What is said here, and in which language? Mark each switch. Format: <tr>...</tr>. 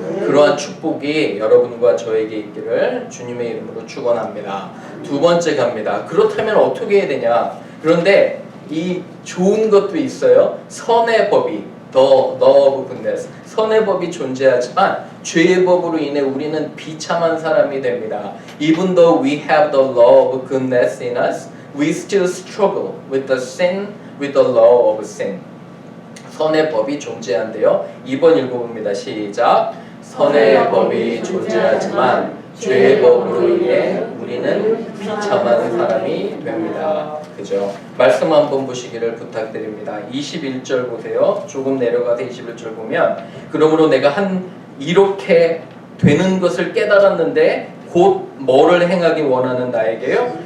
<ko>그러한 축복이 여러분과 저에게 있기를 주님의 이름으로 축원합니다. 두 번째 갑니다. 그렇다면 어떻게 해야 되냐? 그런데 이 좋은 것도 있어요. 선의 법이,</ko> <en>the law of goodness,</en> <ko>선의 법이 존재하지만 죄의 법으로 인해 우리는 비참한 사람이 됩니다.</ko> <en>Even though we have the law of goodness in us, we still struggle with the sin, with the law of sin.</en> <ko>선의 법이 존재한대요. 2번 읽어봅니다. 시작. 선의 법이 존재하지만 죄의 법으로 인해 우리는 비참한 사람이 됩니다. 그죠? 말씀 한번 보시기를 부탁드립니다. 21절 보세요. 조금 내려가서 21절 보면, 그러므로 내가 이렇게 되는 것을 깨달았는데 곧 뭐를 행하기 원하는 나에게요?</ko>